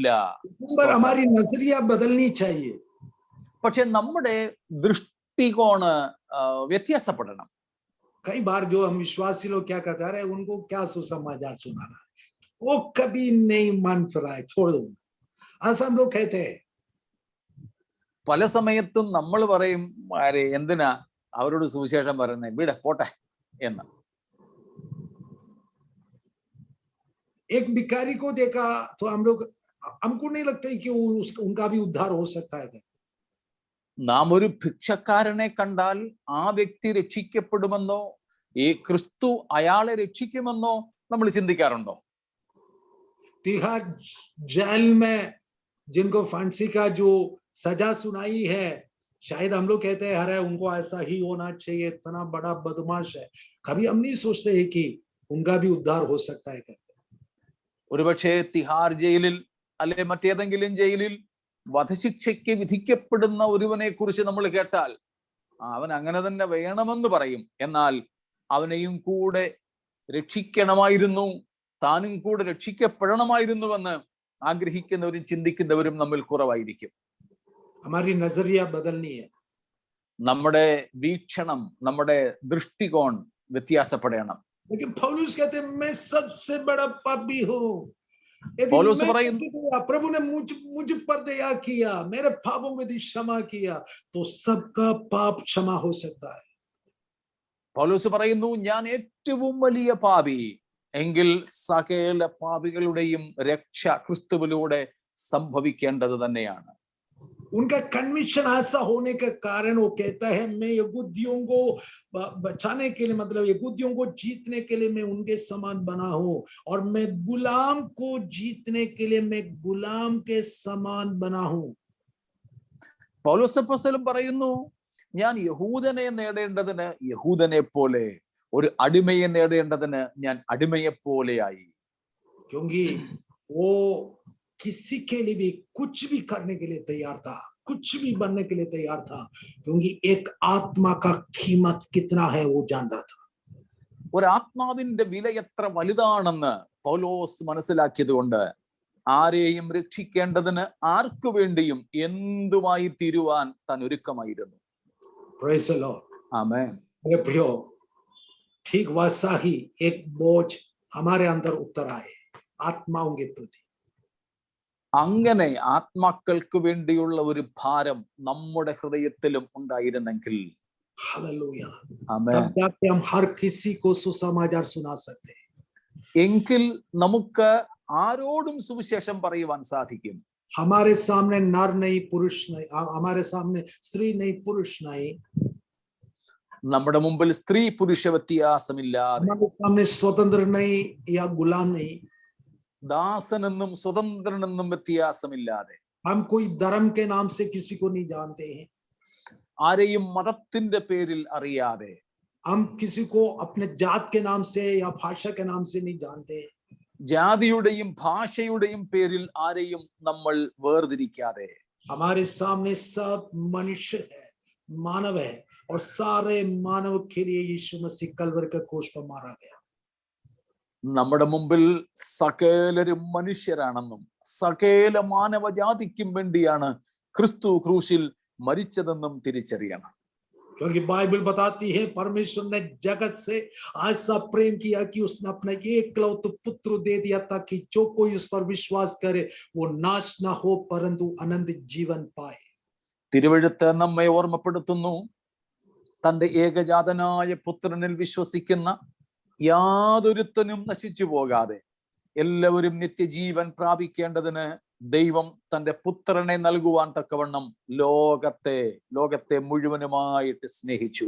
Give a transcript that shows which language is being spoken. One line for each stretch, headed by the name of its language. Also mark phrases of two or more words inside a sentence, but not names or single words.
Hindi: पर हमारी नजरिया बदलनी चाहिए.
Malayalam: പക്ഷെ നമ്മുടെ ദൃഷ്ടികോണ് വ്യത്യാസപ്പെടണം.
Hindi: कई बार जो हम विश्वासी लोग क्या करते हैं, अरे उनको क्या सुसमाचार सुनाना है, वो कभी नहीं मन फिराए, छोड़ दो, ऐसा हम लोग कहते हैं.
Malayalam: പല സമയത്തും നമ്മൾ പറയും, ആരെ എന്തിനാ അവരോട് സുവിശേഷം പറയുന്നത്, വിട പോട്ടെ എന്ന്.
Hindi: एक भिखारी को देखा तो हम लोग, हमको नहीं लगता कि उनका भी उद्धार हो सकता है.
Malayalam: നാം ഒരു ഭിക്ഷക്കാരനെ കണ്ടാൽ ആ വ്യക്തി രക്ഷിക്കപ്പെടുമെന്നോ ഈ ക്രിസ്തു അയാളെ രക്ഷിക്കുമെന്നോ നമ്മൾ ചിന്തിക്കാറുണ്ടോ?
Hindi: तिहाड़ जेल में जिनको फांसी का जो सजा सुनाई है, शायद हम लोग कहते हैं अरे उनको ऐसा ही होना चाहिए, इतना बड़ा बदमाश है. कभी हम नहीं सोचते हैं कि उनका भी उद्धार हो सकता है.
Malayalam: ഒരുപക്ഷെ തിഹാർ ജയിലിൽ അല്ലെ മറ്റേതെങ്കിലും ജയിലിൽ വധശിക്ഷയ്ക്ക് വിധിക്കപ്പെടുന്ന ഒരുവനെ കുറിച്ച് നമ്മൾ കേട്ടാൽ അവൻ അങ്ങനെ തന്നെ വേണമെന്ന് പറയും. എന്നാൽ അവനെയും കൂടെ രക്ഷിക്കണമായിരുന്നു, താനും കൂടെ രക്ഷിക്കപ്പെടണമായിരുന്നുവെന്ന് ആഗ്രഹിക്കുന്നവരും ചിന്തിക്കുന്നവരും നമ്മിൽ കുറവായിരിക്കും.
Hindi: हमारी नजरिया बदलनी है.
Malayalam: നമ്മുടെ വീക്ഷണം, നമ്മുടെ ദൃഷ്ടികോൺ വ്യത്യാസപ്പെടണം.
Hindi: लेकिन पौलुस कहते हैं मैं सबसे बड़ा पापी हूँ. यदि पौलुस मैं
Malayalam: പറയുന്നു,
Hindi: प्रभु ने मुझ पर दया किया, मेरे पापों में यदि क्षमा किया, तो सबका पाप क्षमा हो सकता है.
Malayalam: പൗലോസ് പറയുന്നു, ഞാൻ ഏറ്റവും വലിയ പാപി എങ്കിൽ സകല പാപികളുടെയും രക്ഷ ക്രിസ്തുവിലൂടെ സംഭവിക്കേണ്ടത് തന്നെയാണ്.
Hindi: उनका कन्विक्शन ऐसा होने के कारण वो कहता है मैं यहूदियों को बचाने के लिए, मतलब यहूदियों को जीतने के लिए मैं उनके समान बना हूं, और मैं गुलाम को जीतने के लिए मैं गुलाम के समान बना हूं.
Malayalam: പൗലോസ് അപ്പോസ്തലൻ പറയുന്നു, ഞാൻ യഹൂദനെ നേടേണ്ടതിന് യഹൂദനെ പോലെ, ഒരു അടിമയെ നേടേണ്ടതിന് ഞാൻ അടിമയെ പോലെയായി.
Hindi: क्योंकि वो किसी के लिए भी कुछ भी करने के लिए तैयार था, कुछ भी बनने के लिए तैयार था, क्योंकि एक आत्मा का कीमत कितना है वो जानता था.
Malayalam: ഒരാത്മാവിന്റെ വില എത്ര വലുതാണെന്ന് പൗലോസ് മനസ്സിലാക്കിയത് കൊണ്ട് ആരെയും രക്ഷിക്കേണ്ടതിന് ആർക്കു വേണ്ടിയും എന്തുമായി തീരുവാൻ താൻ ഒരുക്കമായിരുന്നു.
English: Praise the Lord.
Malayalam: ആമേൻ.
Hindi: मेरे प्रियो, ठीक वैसा ही एक बोझ हमारे अंदर उतर आए आत्माओं के प्रति.
Malayalam: അങ്ങനെ ആത്മാക്കൾക്ക് വേണ്ടിയുള്ള ഒരു ഭാരം നമ്മുടെ ഹൃദയത്തിലും ഉണ്ടായിരുന്നെങ്കിൽ,
Hindi: हालेलुया।
Malayalam: ആമേൻ.
Hindi: तब जाके हम हर किसी को सुसमाचार सुना सकते हैं।
Malayalam: എങ്കിൽ നമുക്ക് ആരോടും സുവിശേഷം പറയുവാൻ സാധിക്കും.
Hindi: हमारे सामने नर नहीं पुरुष नहीं, हमारे सामने स्त्री नहीं पुरुष नहीं,
Malayalam: നമ്മുടെ മുമ്പിൽ സ്ത്രീ പുരുഷ വ്യത്യാസമില്ലാതെ,
Hindi: हमारे सामने स्वतंत्र नहीं या गुलाम नहीं,
Malayalam: ദാസനെന്നും സ്വതന്ത്രനെന്നും വ്യത്യാസമില്ലാതെ,
Hindi: हम कोई धर्म के नाम से किसी को नहीं जानते हैं,
Malayalam: ആരെയും മതത്തിന്റെ പേരിൽ അറിയാതെ,
Hindi: हम किसी को अपने जात के नाम से या भाषा के नाम से नहीं जानते,
Malayalam: ജാതിയുടെയും ഭാഷയുടെയും പേരിൽ ആരെയും നമ്മൾ വേർതിരിക്കാതെ,
Hindi: हमारे सामने सब मनुष्य है, मानव है, और सारे मानव के लिए यीशु मसीह कलवरी के क्रूस पर मारा गया।
Malayalam: നമ്മുടെ മുമ്പിൽ സകലരും മനുഷ്യരാണെന്നും സകല മാനവജാതിക്കും വേണ്ടിയാണ് ക്രിസ്തു ക്രൂശിൽ മരിച്ചതെന്നും തിരിച്ചറിയണം.
Hindi: क्योंकि बाइबल बताती है परमेश्वर ने जगत से ऐसा प्रेम किया कि उसने अपना एकलौते पुत्र दे दिया ताकि जो कोई उस पर विश्वास करे वो नाश ना हो परंतु अनंत जीवन पाए।
Malayalam: തിരുവെഴുത്ത് നമ്മെ ഓർമ്മപ്പെടുത്തുന്നു, തന്റെ ഏകജാതനായ പുത്രനിൽ വിശ്വസിക്കുന്ന യാതൊരുത്തനും നശിച്ചു പോകാതെ എല്ലാവരും നിത്യജീവൻ പ്രാപിക്കേണ്ടതിന് ദൈവം തന്റെ പുത്രനെ നൽകുവാൻ തക്കവണ്ണം ലോകത്തെ മുഴുവനുമായിട്ട് സ്നേഹിച്ചു.